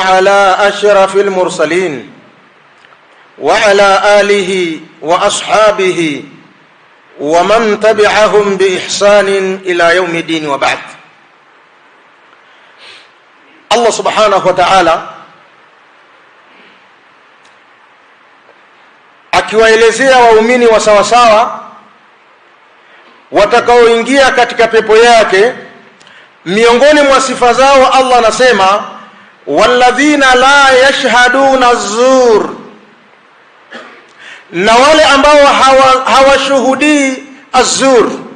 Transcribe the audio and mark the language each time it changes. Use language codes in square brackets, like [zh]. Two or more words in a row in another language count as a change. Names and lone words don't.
[ar] على أشرف المرسلين وعلى آله وأصحابه ومن تبعهم بإحسان إلى يوم الدين، وبعد. [sw] Allah [ar] سبحانه وتعالى [sw] akiwaelezea waumini wa sawasawa watakaoingia katika pepo yake, miongoni mwa sifa zao Allah anasema [ar] والذين لا يشهدون الزور, [sw] na wale ambao hawashuhudii az-zur.